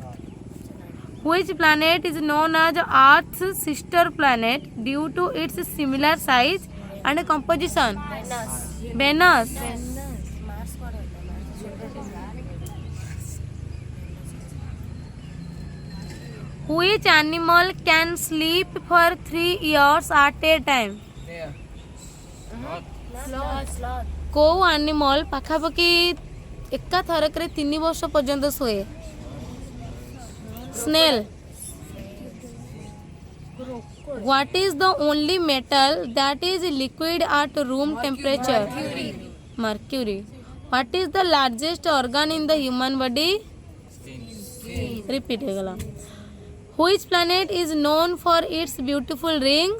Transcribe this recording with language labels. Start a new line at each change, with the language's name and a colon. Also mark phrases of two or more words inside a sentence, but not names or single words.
English: Which planet is known as Earth's sister planet due to its similar size and composition? Venus. Which animal can sleep for 3 years at a time?
Odia: କୋଉ ଆନିମଲ୍ ପାଖାପାଖି ଏକା ଥରକରେ 3 ବର୍ଷ ପର୍ଯ୍ୟନ୍ତ ଶୋଏ? ସ୍ନେଲ୍.
English: What is the only metal that is liquid at room temperature? Mercury. What is the largest organ in the human body?
Odia: Repeat ହେଇଗଲା.
English: Which planet is known for its beautiful rings?